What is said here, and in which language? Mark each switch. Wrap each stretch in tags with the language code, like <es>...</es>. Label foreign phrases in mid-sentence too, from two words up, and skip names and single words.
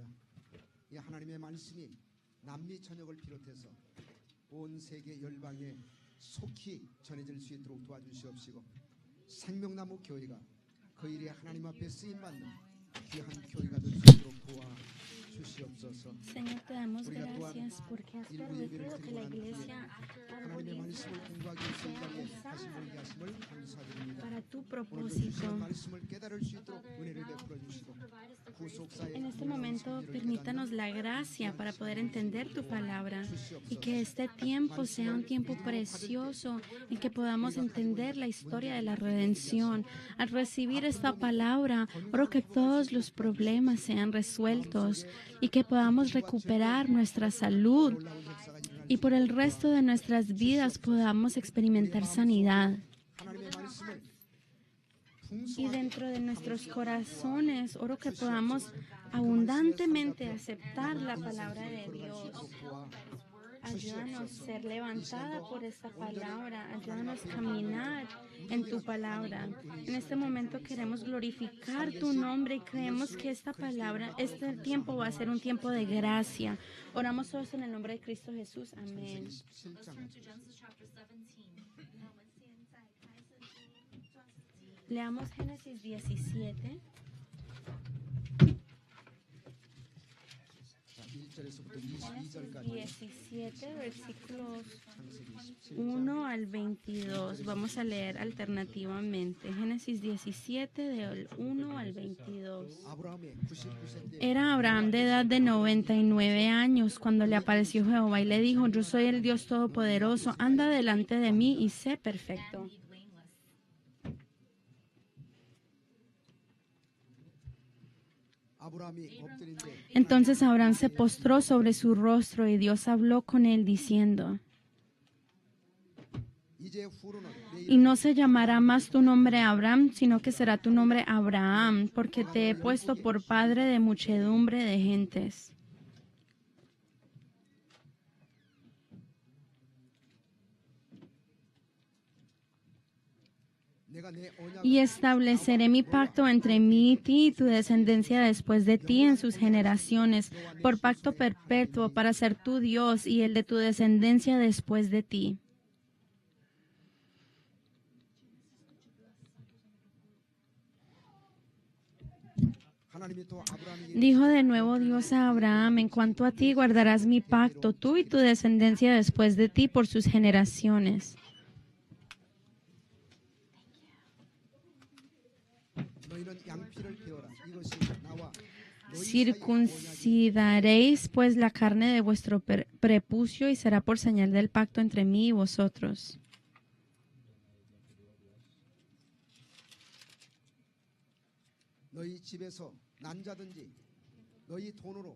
<ko>이 하나님의 말씀이 남미 전역을 비롯해서 온 세계 열방에 속히 전해질 수 있도록 도와주시옵시고 생명나무 교회가 그 일에 하나님 앞에 쓰임받는 귀한 교회가 될 수 있도록 도와주시옵소서.</ko> <es>Señor, te damos</es> <ko>우리가 또한</ko> <es>gracias porque has</es> <ko>일부 예배를</ko> <es>permitido que la</es> <ko>드리고 난 뒤에</ko> <es>iglesia</es> <ko>하나님의 말씀을 공부하기 위해서 이 자리에 다시 모이게 하심을 감사드립니다.</ko> <es>para tu</es> <ko>오늘도</ko> <es>propósito.</es> <ko>주시는 말씀을 깨달을 수 있도록 은혜를 베풀어 주시고 구속사의</ko> <es>En este</es> <ko>놀라운</ko> <es>momento,</es> <ko>섭리를</ko> <es>permítanos la</es> <ko>깨닫는</ko> <es>gracia para poder</es> <ko>시간을</ko> <es>entender tu palabra y</es> <ko>주시옵소서.</ko> <es>que este tiempo sea un tiempo precioso en que podamos entender la historia de la redención. Al recibir esta palabra, oro que todos los problemas sean resueltos y que podamos recuperar nuestra salud</es> <ko>놀라운 역사가 일어날</ko> <es>y por el resto de nuestras vidas podamos experimentar sanidad.</es> <ko>하나님의 말씀을</ko> <es>Y dentro de nuestros corazones, oro que podamos abundantemente aceptar la palabra de Dios. Ayúdanos a ser levantada por esta palabra. Ayúdanos a caminar en tu palabra. En este momento queremos glorificar tu nombre y creemos que esta palabra, este tiempo va a ser un tiempo de gracia. Oramos todos en el nombre de Cristo Jesús. Amén.</es> <ko>17장</ko> <en>to Genesis chapter 17.</en> <es>Leamos Génesis 17.</es> <ko>1절에서부터</ko> <es>Génesis</es> <ko>22절까지</ko> <es>17, versículos</es> <ko>창세기 17장</ko> <es>1 al 22. Vamos a leer alternativamente. Génesis 17, del 1 al 22.</es> <ko>아브라함의 99세 때</ko> <es>Era Abraham de edad de 99 años cuando le apareció Jehová y le dijo: Yo soy el Dios Todopoderoso, anda delante de mí y sé perfecto.</es> <ko>아브라함이 엎드린데</ko> <es>Entonces Abraham se postró sobre su rostro y Dios habló con él diciendo:</es> <ko>이제 후로는 내</ko> <es>Y no se llamará más tu nombre Abraham, sino que será tu nombre Abraham, porque te he puesto por padre de muchedumbre de gentes.</es> <ko>내가 내 언약을</ko> <es>Y estableceré mi pacto entre mí y ti y tu descendencia después de ti en sus generaciones, por pacto perpetuo para ser tu Dios y el de tu descendencia después de ti.</es> <ko>하나님이 또 아브라함에게</ko> <es>Dijo de nuevo Dios a Abraham: En cuanto a ti guardarás mi pacto, tú y tu descendencia después de ti por sus generaciones.</es> <ko>너희는 양피를 베어라 이것이 나와 너희 사이의</ko> <es>Circuncidaréis pues la carne de vuestro prepucio y será por señal del pacto entre mí y vosotros.</es> <ko>너희 집에서 난 자든지 너희 돈으로</ko>